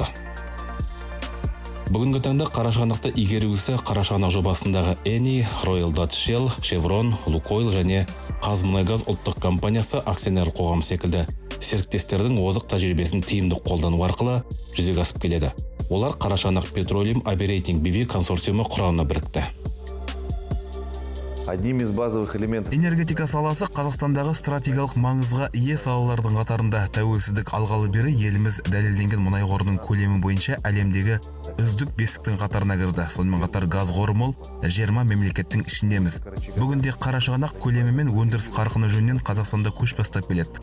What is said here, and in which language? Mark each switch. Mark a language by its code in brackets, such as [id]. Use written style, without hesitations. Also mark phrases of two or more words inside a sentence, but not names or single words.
[kk] Бүгінгі таңда Қарашығанақты игеру ісі Қарашығанақ жобасындағы Eni, Royal Dutch Shell, Chevron, Lukoil және Қазмұнайгаз ұлттық компаниясы акционерлік қоғам секілді серіктестердің озық тәжірибесін тиімді қолдану арқылы жүзеге асып келеді. Олар Қарашығанақ Petroleum Operating BV консорциумы құрамына бірікті. [ru] Одним из базовых элементов [kk] энергетика саласы Қазақстандағы стратегиялық маңызға ие салалардың қатарында. Тәуелсіздік алғалы бері еліміз дәлелденген мұнай қорының көлемі бойынша әлемдегі үздік бестіктің қатарына кірді. Сонымен қатар газ қоры мол 20 мемлекеттің ішіндеміз. Бүгінде Қарашығанақ көлемі мен өндіріс қарқыны жөнінен Қазақстанда көш бастап келеді.